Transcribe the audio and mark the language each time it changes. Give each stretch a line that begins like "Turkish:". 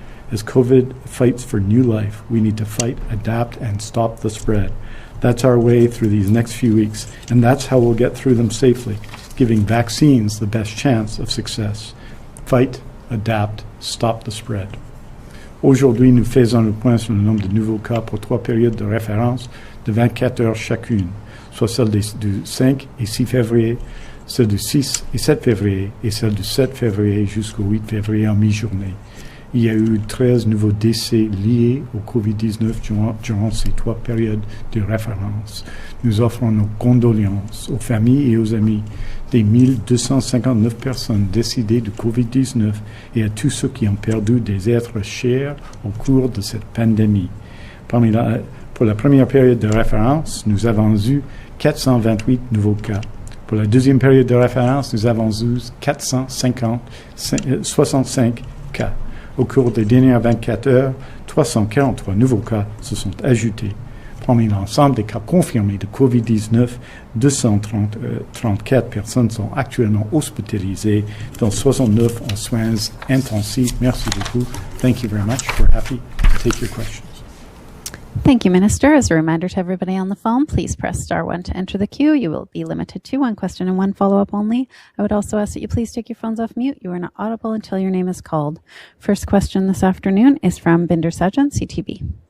English: As COVID fights for new life, we need to fight, adapt, and stop the spread. That's our way through these next few weeks, and that's how we'll get through them safely, giving vaccines the best chance of success. Fight, adapt, stop the spread.
French: Aujourd'hui, nous faisons le point sur le nombre de nouveaux cas pour 3 périodes de référence de 24 heures chacune, soit celle du 5 et 6 février, celle du 6 et 7 février et celle du 7 février jusqu'au 8 février en mi-journée. Il y a eu 13 nouveaux décès liés au COVID-19 durant ces 3 périodes de référence. Nous offrons nos condoléances aux familles et aux amis des 1259 personnes décédées du COVID-19 et à tous ceux qui ont perdu des êtres chers au cours de cette pandémie. Pour la première période de référence, nous avons eu 428 nouveaux cas. Pour la deuxième période de référence, nous avons eu 465 cas. Au cours des dernières 24 heures, 343 nouveaux cas se sont ajoutés. Parmi l'ensemble des cas confirmés de COVID-19, 234 personnes sont actuellement hospitalisées, dont 69 en soins intensifs. Merci beaucoup.
English: Thank you very much. We're happy to take your questions. Thank you, Minister. As a reminder to everybody on the phone, please press star 1 to enter the queue. You will be limited to 1 question and 1 follow-up only. I would also ask that you please take your phones off mute. You are not audible until your name is called. First question this afternoon is from Binder Sajan, CTV.